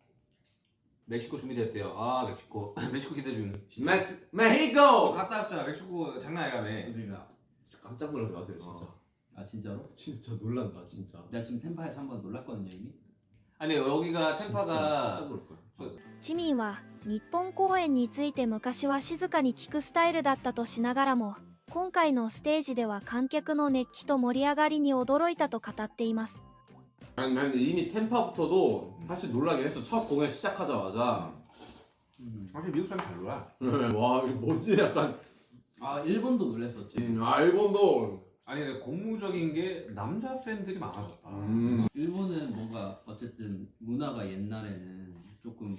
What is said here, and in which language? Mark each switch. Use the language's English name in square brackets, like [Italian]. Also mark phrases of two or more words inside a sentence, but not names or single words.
[Korean] 멕시코 준비됐대요. 아 멕시코 멕시코 기대 중. 메히코. 갔다 왔잖아. 멕시코 장난 아니라며. 그러니까. 깜짝 놀라지 마세요 진짜. 아 진짜로? 진짜 놀란다 진짜. 내가 지금 템파에서 한번 놀랐거든요 이미. 아니 여기가 진짜 템파가 깜짝 놀랄 거야. [Japanese] ジミンは日本公演について昔は静かに聞くスタイルだったとしながらも、今回のステージでは観客の熱気と盛り上がりに驚いたと語っています。 [Korean] 난 이미 템파부터도 사실 놀라긴 했어. 첫 공연 시작하자마자. 사실 미국 사람 잘 놀아. 와 이거 뭐지 약간. 아 일본도 놀랬었지. 일본도. 아니 근데 고무적인 게 남자 팬들이 많아졌다. 일본은 뭔가 어쨌든 문화가 옛날에는 조금